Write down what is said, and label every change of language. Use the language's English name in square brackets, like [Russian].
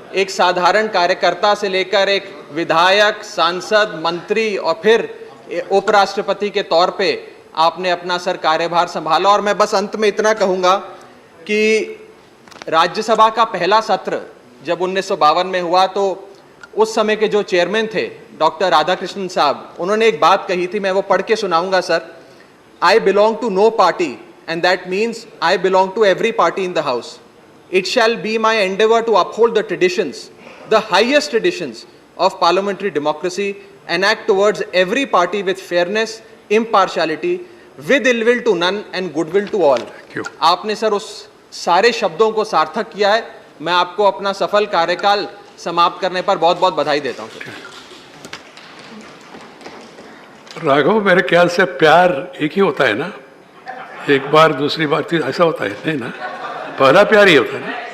[Hindi] एक साधारण कार्यकर्ता से लेकर एक विधायक, सांसद, मंत्री और फिर उपराष्ट्रपति के तौर पे आपने अपना सर कार्यभार संभाला। और मैं बस अंत में इतना कहूँगा कि राज्यसभा का पहला सत्र जब 1952 में हुआ तो उस समय के जो चेयरमैन थे डॉक्टर राधाकृष्णन साहब, उन्होंने एक बात कही थी, मैं वो पढ़ के सुनाऊंगा sir. [English] I belong to no party, and that means I belong to every party in the house. It shall be my endeavor to uphold the traditions, the highest traditions of parliamentary democracy, and act towards every party with fairness, impartiality, with ill will to none and goodwill to all. [Hindi] आपने sir उस सारे शब्दों को सार्थक किया है। मैं आपको अपना सफल कार्यकाल समाप्त करने पर बहुत बहुत बधाई देता हूँ सर। राघव, मेरे ख्याल से प्यार एक ही होता है ना, एक बार दूसरी बार फिर ऐसा होता है नहीं ना, पहला प्यार ही होता है ना।